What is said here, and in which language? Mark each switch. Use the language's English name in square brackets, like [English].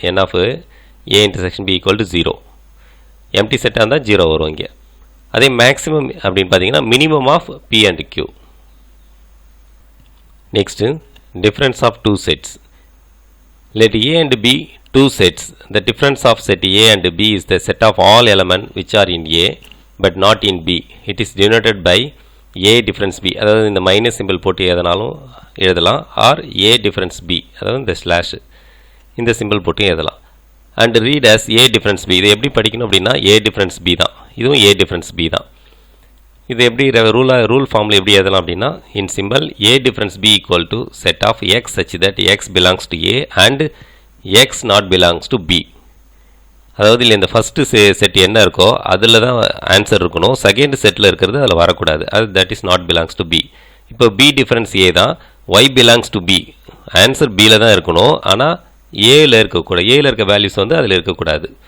[English] N of A intersection B equal to 0. Empty செட்டாக இருந்தால் 0 வரும் இங்கே. அதே மேக்ஸிமம் அப்படின்னு பார்த்தீங்கன்னா minimum of P and Q. Next difference of two sets. Let A and B two sets. The difference of set A and B is the set of all elements which are in A but not in B. It is denoted by A difference B. [Tamil] அதாவது இந்த minus simple போட்டு எதனாலும் எழுதலாம். R A difference B, அதாவது இந்த slash இந்த simple போட்டு எழுதலாம். [English] And read as A difference B. [Tamil] இதை எப்படி படிக்கணும் அப்படின்னா A difference B தான், இதுவும் A difference B தான். இது எப்படி ரூல் ஃபார்மில் எப்படி எழுதலாம் அப்படின்னா [English] In symbol A difference B equal to set of X such that X belongs to A and X not belongs to B. [Tamil] அதாவது இல்லை இந்த ஃபஸ்ட்டு செட் என்ன இருக்கோ அதில் தான் ஆன்சர் இருக்கணும், செகண்ட் செட்டில் இருக்கிறது அதில் வரக்கூடாது. அது [English] That is not belongs to B. [Tamil] இப்போ பி டிஃபரன்ஸ் ஏ தான், Y belongs to be, answer பியில் தான் இருக்கணும். ஆனால் ஏயில் இருக்கக்கூடாது, ஏயில் இருக்க வேல்யூஸ் வந்து அதில் இருக்கக்கூடாது.